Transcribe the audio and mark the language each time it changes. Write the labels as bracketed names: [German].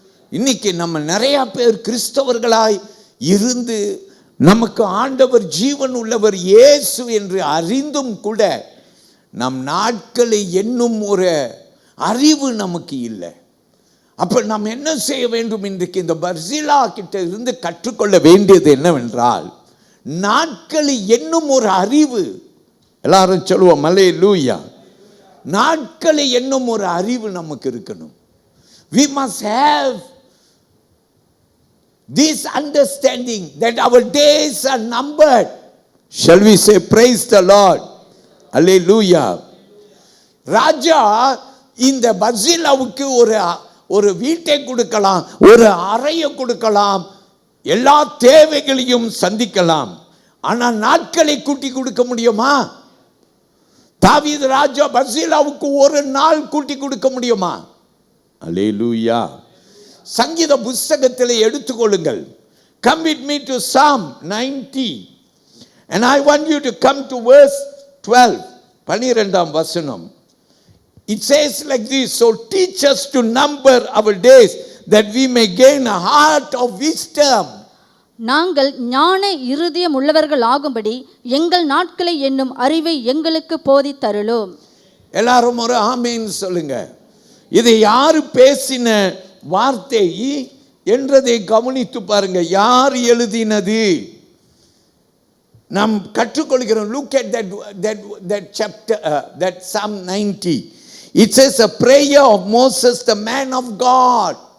[Tamil] இன்னைக்கு நம்ம நிறைய பேர் கிறிஸ்தவர்களாய் இருந்து நமக்கு ஆண்டவர் ஜீவன் உள்ளவர் இயேசு என்று அறிந்தும் கூட நம் நாட்களை எண்ணும் ஒரு அறிவு நமக்கு இல்லை. அப்ப நாம் என்ன செய்ய வேண்டும்? இன்றைக்கு இந்த பர்சில்லா கிட்ட இருந்து கற்றுக்கொள்ள வேண்டியது என்னவென்றால், நாட்களை எண்ணும் ஒரு அறிவு. எல்லாரும் சொல்லுவோம் ஹல்லேலூயா. நாட்களை எண்ணும் ஒரு அறிவு நமக்கு இருக்கணும். [English] We must have this understanding that our days are numbered. Shall we say praise the Lord? Hallelujah. [Tamil] ராஜா இந்த பர்சில்லாவுக்கு ஒரு வீட்டை கொடுக்கலாம், ஒரு அறையை கொடுக்கலாம், எல்லா தேவைகளையும் சந்திக்கலாம். ஆனால் நாட்களை கூட்டி கொடுக்க முடியுமா? தாவீது ராஜா பர்சில்லாவுக்கு ஒரு நாள் கூட்டி கொடுக்க முடியுமா? அல்லேலூயா. சங்கீத புஸ்தகத்தில் எடுத்துக்கொள்ளுங்கள். [English] Come with me to Psalm 90 and I want you to come to verse 12. [Tamil] 12ஆம் வசனம். [English] It says like this, so teach us to number our days that we may gain a heart of wisdom. [Tamil] நாங்கள் ஞான இருதயம் உள்ளவர்கள் ஆகும்படி எங்கள் நாட்களை என்னும் அறிவை எங்களுக்கு போதித்தருளும். எல்லாரும் ஒரு ஆமென் சொல்லுங்க. இதை யாரு பேசின வார்த்தை என்றதை கவனித்து பாருங்க. யார் எழுதினது? நாம் கற்றுக்கொள்கிறோம். [English] Look at that chapter, that Psalm 90. It says a prayer of Moses, the man of God.